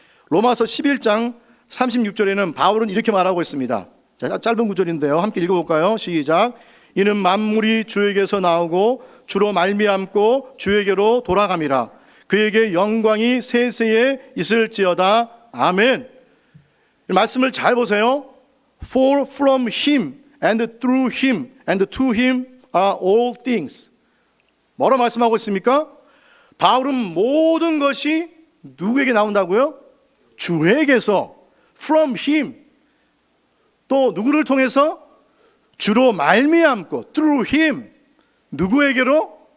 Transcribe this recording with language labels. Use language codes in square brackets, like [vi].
[ko] 로마서 11장 36절에는 바울은 이렇게 말하고 있습니다. 자, 짧은 구절인데요. 함께 읽어볼까요? 시작. 이는 만물이 주에게서 나오고 주로 말미암고 주에게로 돌아감이라. 그에게 영광이 세세에 있을지어다. 아멘. 이 말씀을 잘 보세요. [en] For from him and through him and to him are all things. [ko] 뭐라고 말씀하고 있습니까? 바울은 모든 것이 누구에게 나온다고요? 주에게서. [en] From him. [ko] 또 누구를 통해서? 주로 말미암고 [en] through him. [ko] 누구에게로?